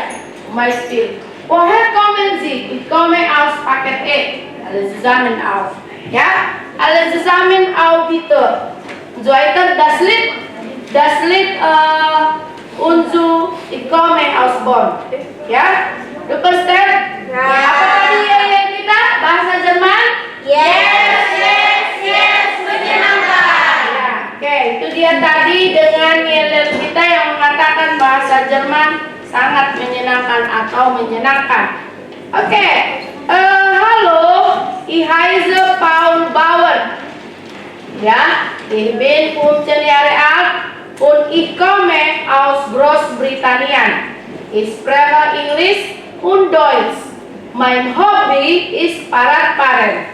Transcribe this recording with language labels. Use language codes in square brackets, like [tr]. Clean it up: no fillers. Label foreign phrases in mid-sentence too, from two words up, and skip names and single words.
[de] Zum Beispiel. Woher kommen Sie? Ich komme aus Paket E. Alle zusammen auf. Ja, alle zusammen auf bitte. Und so weiter. Das Lied ich komme aus Bonn. Ja, du verstehst? Ja. [id] Apa tadi ya kita? Bahasa Jerman? Menyenangkan. Ya, oke, itu dia tadi dengan yel kita yang mengatakan bahasa Jerman sangat menyenangkan atau menyenangkan. Oke, halo, [de] ich heiße Paul Bauer. Ja, ich bin 15 Jahre alt und ich komme aus Großbritannien. Ich spreche Englisch und Deutsch. Mein Hobby ist Fahrradfahren.